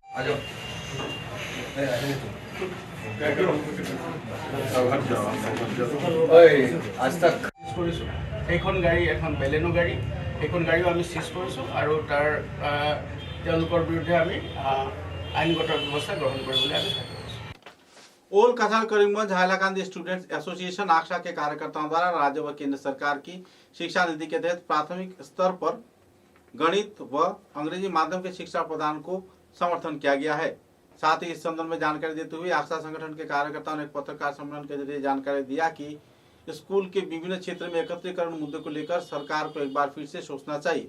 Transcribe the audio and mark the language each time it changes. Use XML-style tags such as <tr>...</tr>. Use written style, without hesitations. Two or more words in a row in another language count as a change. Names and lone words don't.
<as>কৰিছোঁ সেইখন গাড়ী এখন বেলেনো গাড়ী সেইখন গাড়ীও আমি চিজ কৰিছোঁ আৰু তাৰ তেওঁলোকৰ বিৰুদ্ধে আমি আইনগত ব্যৱস্থা গ্ৰহণ কৰিবলৈ আমি থাকিব</as> <hi>ओल कछार करीमगंज हाइलाकांदी स्टूडेंट्स एसोसिएशन आक्सा के कार्यकर्ताओं द्वारा राज्य व केंद्र सरकार की शिक्षा नीति के तहत प्राथमिक स्तर पर गणित व अंग्रेजी माध्यम के शिक्षा प्रदान को समर्थन किया गया है। साथ ही इस संदर्भ में जानकारी देते हुए आक्सा संगठन के कार्यकर्ताओं ने एक पत्रकार सम्मेलन के जरिए जानकारी दिया कि स्कूल के विभिन्न क्षेत्र में एकत्रीकरण मुद्दे को लेकर सरकार को एक बार फिर से सोचना चाहिए।</hi>